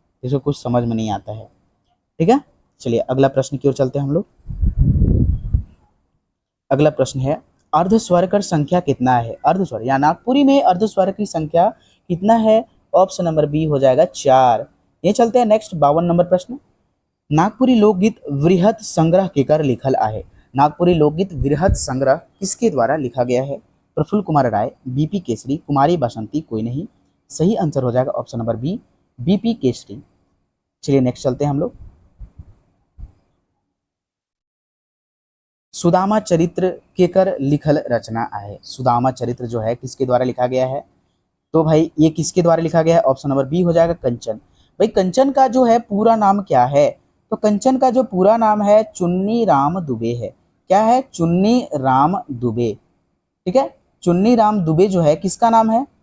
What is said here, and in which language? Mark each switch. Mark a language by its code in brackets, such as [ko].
[hi] इसको कुछ समझ में नहीं आता है। ठीक है, चलिए अगला प्रश्न की ओर चलते हैं हम लोग। अगला प्रश्न है, अर्धस्वर कर संख्या कितना है? अर्धस्वर या नागपुरी में अर्धस्वर की संख्या कितना है? ऑप्शन नंबर बी हो जाएगा 4। ये चलते हैं नेक्स्ट 52 नंबर प्रश्न। [sck] नागपुरी लोकगीत वृहत संग्रह केकर लिखल आहे? [hi] नागपुरी लोकगीत वृहत संग्रह किसके द्वारा लिखा गया है? प्रफुल्ल कुमार राय, बीपी केसरी, कुमारी बसंती, कोई नहीं। सही आंसर हो जाएगा option number B, BP Kesari. चलिए नेक्स्ट चलते हैं हम लोग। [sck] सुदामा चरित्र केकर लिखल रचना आहे? [hi] सुदामा चरित्र जो है किसके द्वारा लिखा गया है? तो भाई ये किसके द्वारा लिखा गया है? ऑप्शन नंबर बी हो जाएगा कंचन। भाई कंचन का जो है पूरा नाम क्या है? तो कंचन का जो पूरा नाम है चुन्नी राम दुबे है। क्या है? चुन्नी राम दुबे। ठीक है, चुन्नी राम दुबे जो है किसका नाम है?